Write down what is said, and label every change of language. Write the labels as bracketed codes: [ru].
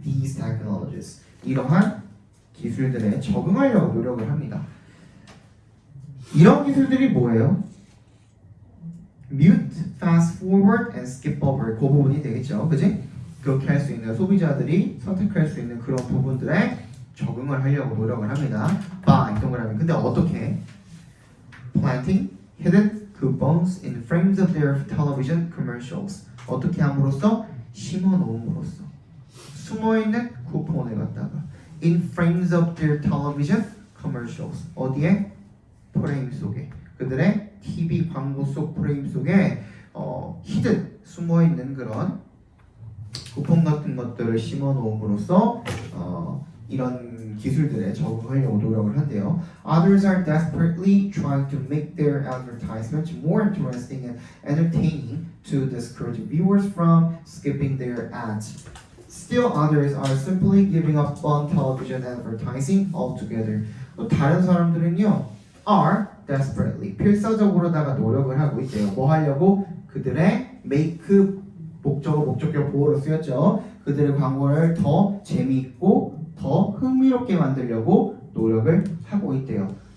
[en] These technologies, [ko] 이러한 기술들에 적응하려고 노력을 합니다. 이런 기술들이 뭐예요? [en] mute, fast forward, and skip over, [ko] 그 부분이 되겠죠, 그지? 그렇게 할 수 있는, 소비자들이 선택할 수 있는 그런 부분들에 적응을 하려고 노력을 합니다. by 동그라미. 근데 어떻게? [en] planting hidden coupons in frames of their television commercials. [ko] 어떻게 함으로써? 심어 놓음으로써. 숨어 있는 쿠폰을 갖다가 [en] in frames of their television commercials. [ko] 어디에? 프레임 속에. 그들의 TV 광고 속 프레임 속에 hidden, 숨어 있는 그런 쿠폰 같은 것들을 심어 놓음으로써 이런 기술들에 적응하려고 노력을 한대요. [en] Others are desperately trying to make their advertisements more interesting and entertaining to discourage viewers from skipping their ads. Still others are simply giving up on television advertising altogether. [ko] 또 다른 사람들은요, [en] are desperately, [ko] 필사적으로다가 노력을 하고 있대요. 뭐 하려고? 그들의 make 목적어, 목적격 보호로 쓰였죠. 그들의 광고를 더 재미있고 더 흥미롭게 만들려고 노력을 하고 있대요.